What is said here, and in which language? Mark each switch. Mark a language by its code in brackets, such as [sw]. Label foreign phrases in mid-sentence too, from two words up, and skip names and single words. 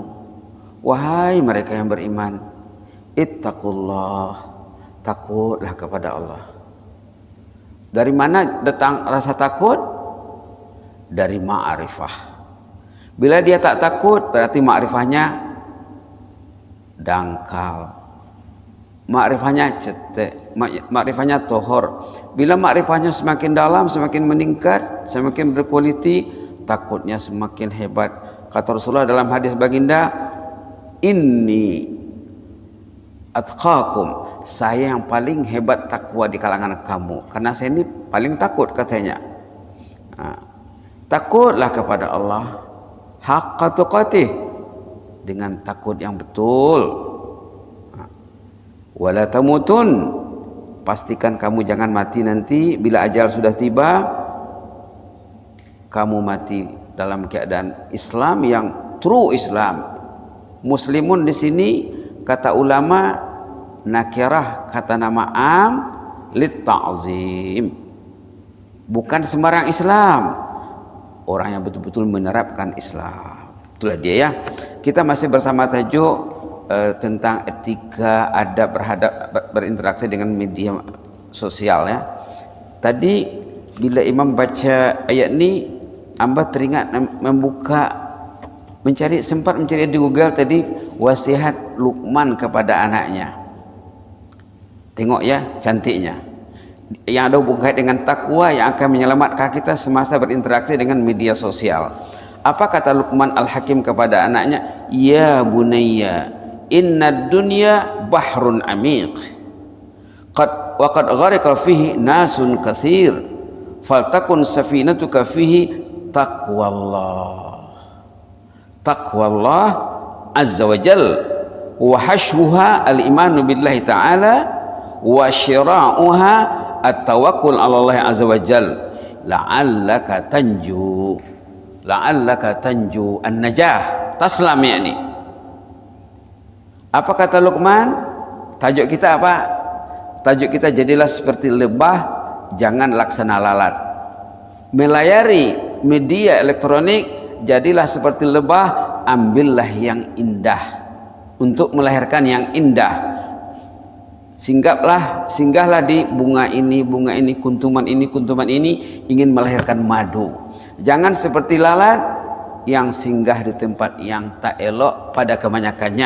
[ms] Wahai mereka yang beriman, ittaqullah, takutlah kepada Allah. Dari mana datang rasa takut? Dari ma'rifah. Bila dia tak takut, berarti ma'rifahnya dangkal. Makrifahnya cetek, makrifahnya tohor. Bila makrifahnya semakin dalam, semakin meningkat, semakin berkualiti, takutnya semakin hebat. Kata Rasulullah dalam hadis baginda, [ar] إني أتقاكم, [ms] saya yang paling hebat takwa di kalangan kamu, karena saya ini paling takut katanya. Takutlah kepada Allah [ar] حق تقاته, [ms] dengan takut yang betul. [ar] ولا تموتن, [ms] pastikan kamu jangan mati nanti. Bila ajal sudah tiba, kamu mati dalam keadaan Islam yang true Islam. Muslimun di sini kata ulama nakirah, kata nama am [ar] للتعظيم. [ms] Bukan sembarang Islam, orang yang betul-betul menerapkan Islam. Itulah dia ya. Kita masih bersama tajuk tentang etika adab berinteraksi dengan media sosial ya. Tadi bila imam baca ayat ni, amba teringat sempat mencari di Google tadi wasiat Luqman kepada anaknya. Tengok ya cantiknya. yang ada hubungan dengan takwa yang akan menyelamatkan kita semasa berinteraksi dengan media sosial. Apa kata Luqman Al-Hakim kepada anaknya? [ar] يا بني إن الدنيا بحر عميق قد غرق فيه ناس كثير فلتكن سفينتك فيه تقوى الله. تقوى الله عز وجل وحشوها الإيمان بالله تعالى وشراعها التوكل على الله عز وجل لعلك تنجو النجاة تسلم. [ms] Yani apa kata Luqman? Tajuk kita apa? Tajuk kita, jadilah seperti lebah, jangan laksana lalat. Melayari media elektronik, jadilah seperti lebah, ambillah yang indah untuk melahirkan yang indah. Singgahlah di bunga ini, kuntuman ini ingin melahirkan madu. Jangan seperti lalat yang singgah di tempat yang tak elok pada kebanyakannya.